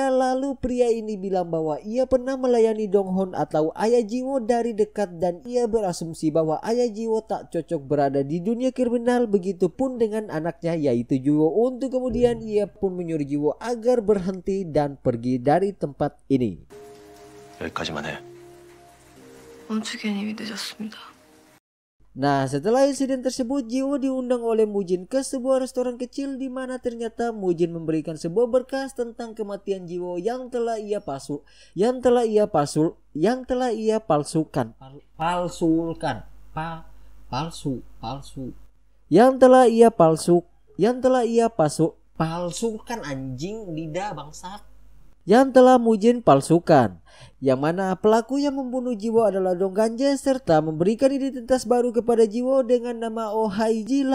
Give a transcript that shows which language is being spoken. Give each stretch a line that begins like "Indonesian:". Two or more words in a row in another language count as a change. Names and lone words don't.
Indonesian: Lalu pria ini bilang bahwa ia pernah melayani Donghon atau ayah Jiwoo dari dekat, dan ia berasumsi bahwa ayah Jiwoo tak cocok berada di dunia kriminal, begitupun dengan anaknya yaitu Jiwoo, untuk kemudian ia pun menyuruh Jiwoo agar berhenti dan pergi dari tempat ini.
Korean: 여기까지만 해. 멈추기엔 이미 늦었습니다.
Indonesian: Nah, setelah insiden tersebut, Jiwo diundang oleh Mujin ke sebuah restoran kecil di mana ternyata Mujin memberikan sebuah berkas tentang kematian Jiwo yang telah ia palsukan, yang telah Mujin palsukan, yang mana pelaku yang membunuh Jiwo adalah Dong Ganje serta memberikan identitas baru kepada Jiwo dengan nama Oh Haiji.